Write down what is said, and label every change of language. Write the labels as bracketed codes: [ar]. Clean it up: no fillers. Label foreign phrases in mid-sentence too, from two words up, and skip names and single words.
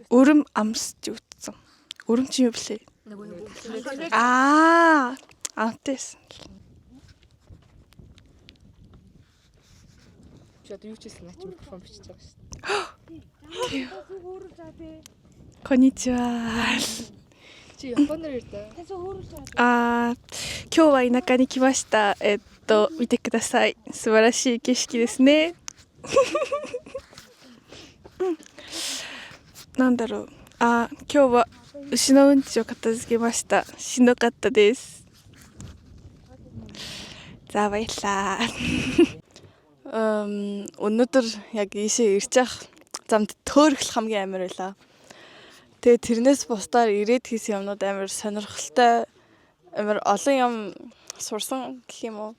[mn] Өрөм амсж утсан. Өрөм чи юу блэ? Амтээс. Чи одоо юу ч хийсэн наач микрофон бичиж байгаа шүү дээ. [ja] Конничива. [mn] Чи японоор ярьдаа. [ja] 今日は田舎に来ました。見てください。素晴らしい景色ですね。なんだろう。今日は牛のうんちを片付けました。しんどかったです。 [mn] За баярлаа. Өнөөдөр яг ийшээ ирж явах замд төөрөх хамгийн амар байлаа. Тэгээ тэрнээс бусдаар ирээд хийсэн юмнууд амар сонирхолтой, амар олон юм сурсан гэх юм уу.